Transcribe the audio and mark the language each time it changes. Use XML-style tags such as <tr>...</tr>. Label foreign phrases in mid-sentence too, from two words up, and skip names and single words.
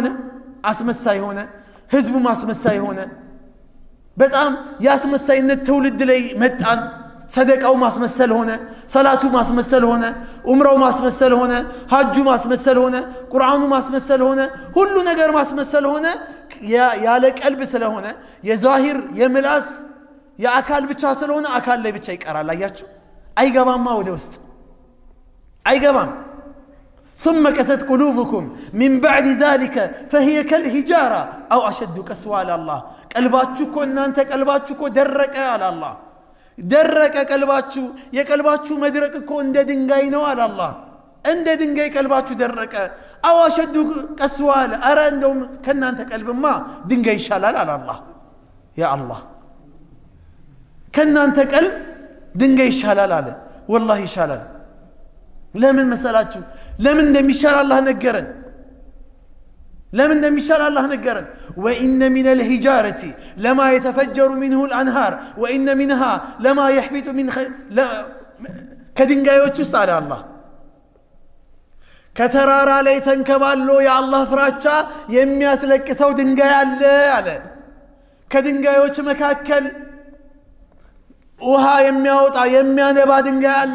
<am>አስመሳይ ሆነ። ህዝቡ ማስመሳይ ሆነ። በጣም ያስመሳይነት ትውልድ ላይ መጣን። ሰደቃው ማስመሰል ሆነ፣ ሰላቱ ማስመሰል ሆነ፣ ዑምራው ማስመሰል ሆነ፣ ሐጁ ማስመሰል ሆነ፣ ቁርአኑ ማስመሰል ሆነ፣ ሁሉ ነገር ማስመሰል ሆነ። ያለ ቀልብ ስለሆነ የዛሂር የምላስ የአካል ብቻ ስለሆነ አካል ላይ ብቻ ይቀራል። አያችሁ? አይገባማ ወደ ውስጥ አይገባም።</am> <ar>ثم قست قلوبكم من بعد ذلك فهي كالحجارة أو أشد قسوة على الله قلباتكو</ar> <am>እኮ እናንተ ቀልባችሁ እኮ ደረቀ አለ አላህ። ደረቀ ቀልባችሁ። የቀልባችሁ መድረቅ እኮ እንደ ድንጋይ ነው አለ አላህ። እንደ ድንጋይ ቀልባችሁ ደረቀ።</am> <ar>أو أشد قسوة</ar> <am>አለ። አረ እንደውም ከናንተ ቀልብማ ድንጋይ ይሻላል አለ አላህ። ያ አላህ ከናንተ ቀልብ ድንጋይ ይሻላል አለ። والله ይሻላል። ለምን መሰላችሁ? ለምን እንደሚሻል አላህ ነገረን። ለምን እንደሚሻል አላህ ነገረን።</am> <ar>وإن من الحجارة لما يتفجر منه الأنهار وإن منها لما يحبط من</ar> <am>ከድንጋዮች ውስጥ አለ አላህ ከተራራ ላይ ተንከባሎ የአላህ ፍራቻ የሚያስለቅሰው ድንጋይ አለ አለ። ከድንጋዮች መካከል ውሃ የሚያወጣ የሚያነባ ድንጋይ አለ</am>